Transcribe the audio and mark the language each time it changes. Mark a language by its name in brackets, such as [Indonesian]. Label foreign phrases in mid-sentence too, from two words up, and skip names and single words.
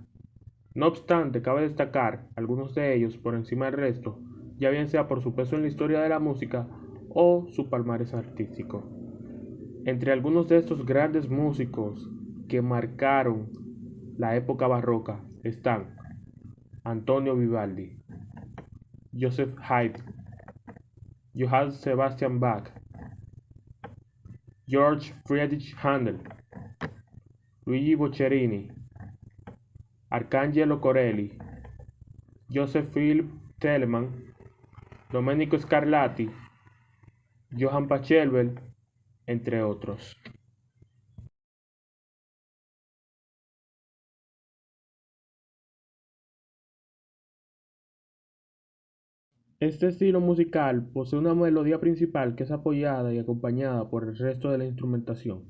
[Spanish] No obstante, cabe destacar algunos de ellos por encima del resto, ya bien sea por su peso en la historia de la música o su palmarés artístico. Entre algunos de estos grandes músicos que marcaron la época barroca están Antonio Vivaldi, Joseph Haydn, Johann Sebastian Bach, George Friedrich Handel, Luigi Boccherini, Arcangelo Corelli, Joseph Philipp Telemann, Domenico Scarlatti, Johann Pachelbel, entre otros. Este estilo musical posee una melodía principal que es apoyada y acompañada por el resto de la instrumentación.